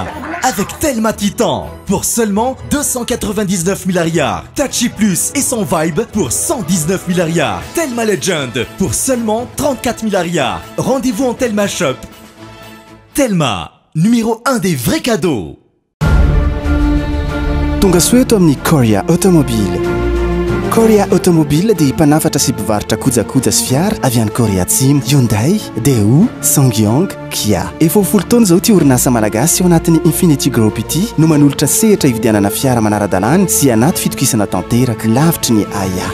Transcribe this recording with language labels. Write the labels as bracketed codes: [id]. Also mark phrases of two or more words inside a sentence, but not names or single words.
[fr] Avec Telma Titan pour seulement 299 milliards. Tachi Plus et son Vibe pour 119 milliards. Telma Legend pour seulement 34 milliards. Rendez-vous en Telma Shop. Telma, numéro 1 des vrais cadeaux. [mg] Tonga Sueto Omni Korea Automobile. Korea Automobile dia mpanafatra sy mpivarotra kojakoja sy fiara avy any Korea Atsimo, Hyundai, Daewoo, Sangyong, Kia. Efa 10 taona zao ty orinasa malagasy ao anatin'ny Infinity Group ity no manolotra sehatra hividianana fiara manara-dalàna sy anaty fitokisana tanteraka lavitry ny AIA.